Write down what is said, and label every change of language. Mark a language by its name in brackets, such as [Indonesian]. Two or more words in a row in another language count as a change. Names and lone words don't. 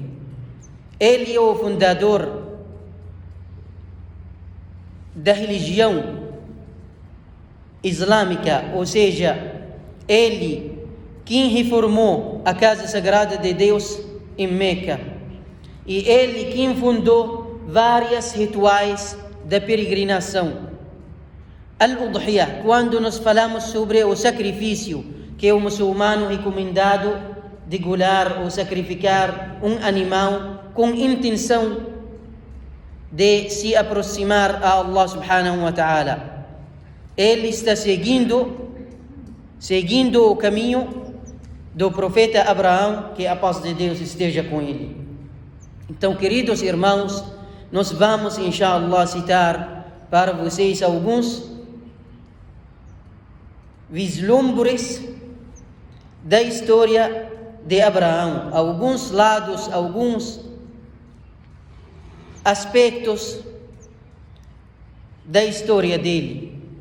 [Portuguese] Ele é o fundador da religião islâmica, ou seja, ele quem reformou a Casa Sagrada de Deus em Meca, e ele quem fundou vários rituais da peregrinação. Al-Udhiyah, quando nós falamos sobre o sacrifício, que é o muçulmano recomendado degolar ou sacrificar um animal com intenção de se aproximar a [Arabic] الله سبحانه وتعالى. [Portuguese] Ele está seguindo o caminho do profeta Abraão, que a paz de Deus esteja com ele. Então, queridos irmãos, nós vamos, inshallah, citar para vocês alguns vislumbres da história de Abraão, alguns lados, alguns aspectos da história dele.